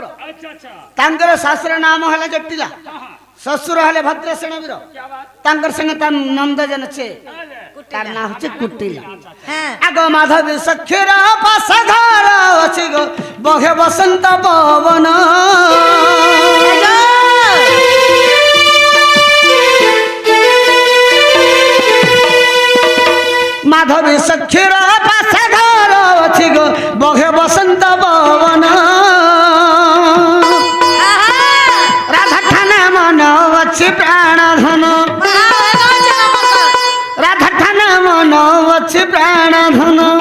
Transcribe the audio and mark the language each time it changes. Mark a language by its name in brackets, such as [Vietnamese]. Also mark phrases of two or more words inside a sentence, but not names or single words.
[Hindi] अच्छा अच्छा [Odia] ତାଙ୍କର ଶାଶୁର ନାମ ହେଲା ଜଟିଲା ଶ୍ୱଶୁର ହେଲେ ଭଦ୍ରସେନ ବୀର [Hindi] क्या बात [Odia] ତାଙ୍କର ସଙ୍ଗେ ତାର ନନ୍ଦଜନ ଅଛି [Hindi] अरे [Odia] ତାର ନାଁ ହଉଛି କୁଟିଲା [Bangla] হ্যাঁ [Odia] ଆଗ ମାଧବୀ ସଖୀର ପାଶ ଘର ଅଛି ଗୋ ବହେ ବସନ୍ତ ପବନ ମାଧବୀ ସଖୀର ପାଶ ଘର ଅଛି ଗୋ ବହେ ବସନ୍ତ ପବନ ରାଧା ଠାନେ ମନ ଅଛି ପ୍ରାଣ ଧନ ରାଧା ଠାନା ମନ ଅଛି ପ୍ରାଣ ଧନ